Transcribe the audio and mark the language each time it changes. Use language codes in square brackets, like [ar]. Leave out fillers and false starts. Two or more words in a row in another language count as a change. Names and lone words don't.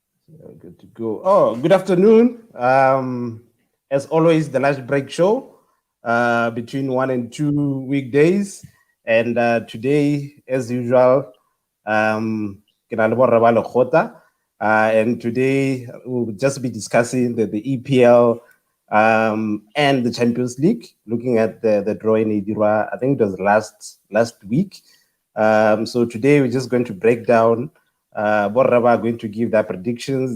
[en] Good to go. Oh, good afternoon. As always, the lunch break show between 1 and 2 weekdays. And today, as usual, [tn] ke na le borra ba Lekgotla. [en] And today we'll just be discussing the EPL and the Champions League, looking at the draw in Idirwa. I think it was last week. So today we're just going to break down. Borraba are going to give their predictions.